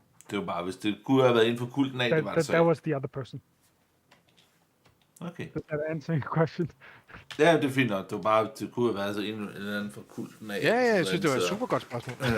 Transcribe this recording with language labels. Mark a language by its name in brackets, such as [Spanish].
[Danish] Det var bare, hvis det kunne have været inden for kulten af, det var det så. [English] That was the other person. Okay. Does that answer your question? [Danish] Ja, det er fint nok. Det var bare, det kunne have været så en eller anden for kulten af. Ja, jeg synes, det var et super godt spørgsmål.